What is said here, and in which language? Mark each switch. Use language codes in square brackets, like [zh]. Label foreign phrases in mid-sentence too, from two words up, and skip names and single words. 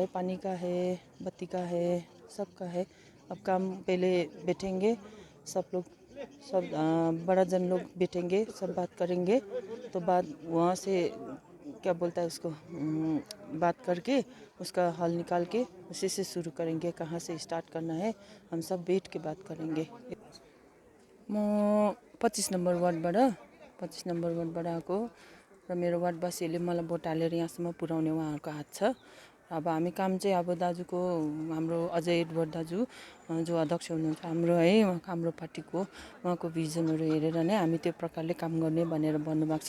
[hi] पानी का है, बत्ती का है, सबका है. अब काम पहले बैठेंगे सब लोग, सब बड़ा जन लोग बैठेंगे, सब बात करेंगे, तो बात वहाँ से क्या बोलता है उसको बात करके उसका हल निकाल के उसी से शुरू करेंगे. कहाँ से स्टार्ट करना है हम सब बैठ के बात करेंगे. [ne] म 25 नंबर वार्डबाट आएको र मेरो वार्डवासीहरूले मलाई भोट हालेर यहाँसम्म पुर्याउने उहाँहरूको हात छ. अब हामी काम चाहिँ अब दाजुको, हाम्रो अजय एडवर्ड दाजु जो अध्यक्ष हुनुहुन्छ हाम्रो है, हाम्रो पार्टीको, उहाँको भिजनहरू हेरेर नै हामी त्यो प्रकारले काम गर्ने भनेर भन्नुभएको छ.